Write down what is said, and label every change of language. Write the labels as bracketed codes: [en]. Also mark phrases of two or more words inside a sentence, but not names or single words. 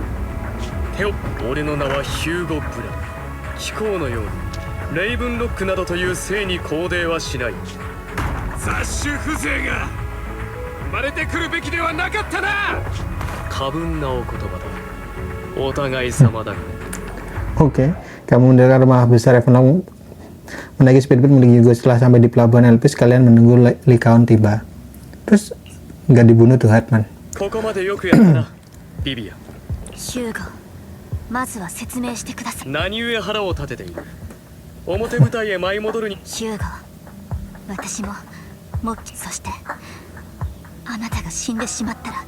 [ja] 俺の名はヒューゴ・ブラ。貴公のようにレイブンロックなどという姓に肯定はしない。雑種風情が生まれてくるべきではなかったな。過分なお言葉だ。お互い様だがね。 [id] Oke, kamu mendengar rumah besar Evenlock menaiki speedboat menuju Yugo. Setelah sampai di pelabuhan Elpis, kalian menunggu Lycaon tiba. Terus nggak dibunuh tuh Hartman. [ja] ここまでよくやったな、ビビア。ヒューゴ、まずは説明してください。何故腹を立てている。表舞台へ舞い戻るに。ヒューゴ、私もそしてあなたが死んでしまったら。